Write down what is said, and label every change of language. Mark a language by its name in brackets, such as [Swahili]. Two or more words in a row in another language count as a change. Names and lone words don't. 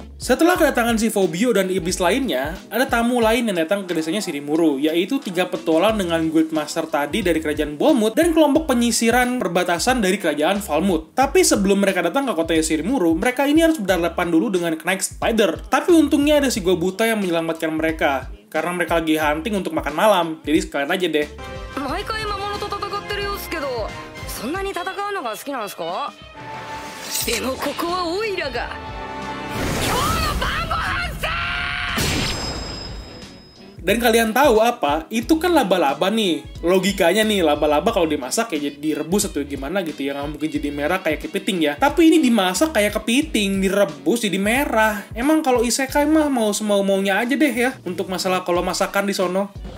[Indonesian] Setelah kedatangan si Fobio dan iblis lainnya, ada tamu lain yang datang ke desanya Shirimuru, yaitu 3 petualang dengan Guildmaster tadi dari kerajaan Balmut dan kelompok penyisiran perbatasan dari kerajaan Falmouth. Tapi sebelum mereka datang ke kotanya Shirimuru, mereka ini harus berhadapan dulu dengan Knight Spider. Tapi untungnya ada si Gobuta yang menyelamatkan mereka, karena mereka lagi hunting untuk makan malam. Jadi sekalian aja deh. [Japanese] そんなに戦うのが好きなんですか？でもここはオイラが今日の晩ご飯さ。 [Indonesian] Dan kalian tahu apa? Itu kan laba-laba nih. Logikanya nih, laba-laba kalau dimasak ya jadi direbus atau gimana gitu ya. Nggak mungkin jadi merah kayak kepiting ya. Tapi ini dimasak kayak kepiting, direbus jadi merah. Emang kalau isekai mah mau semau-maunya aja deh ya. Untuk masalah kalau masakan di sono.